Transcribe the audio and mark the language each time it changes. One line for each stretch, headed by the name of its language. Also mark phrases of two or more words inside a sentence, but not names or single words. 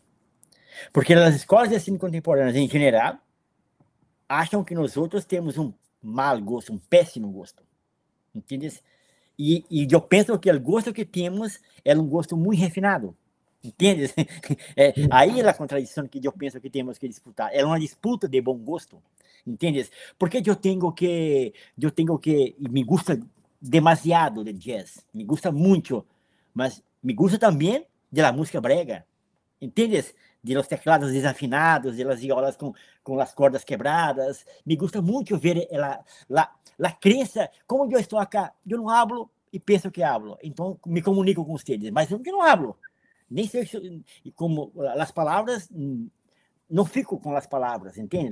Portuguese: Porque as escolas de cine contemporâneas, em geral, acham que nós outros temos um mau gosto, um péssimo gosto. Entendes? E eu penso que o gosto que temos é um gosto muito refinado. Entendes? Aí é a contradição que eu penso que temos que disputar. É uma disputa de bom gosto. Entendes? Porque eu tenho que,
Spanish: me gusta demasiado
Portuguese: de jazz,
Spanish: me gusta
Portuguese: muito, mas
Spanish: me gusta
Portuguese: também da música brega. Entendes?
Spanish: De los teclados desafinados, de las violas
Portuguese: com as cordas quebradas.
Spanish: Me gusta
Portuguese: muito ver a crença. Como eu estou acá, eu não hablo e penso que hablo. Então, me comunico com vocês, mas eu não hablo. Nem sei como as palavras, não fico com as palavras, entende?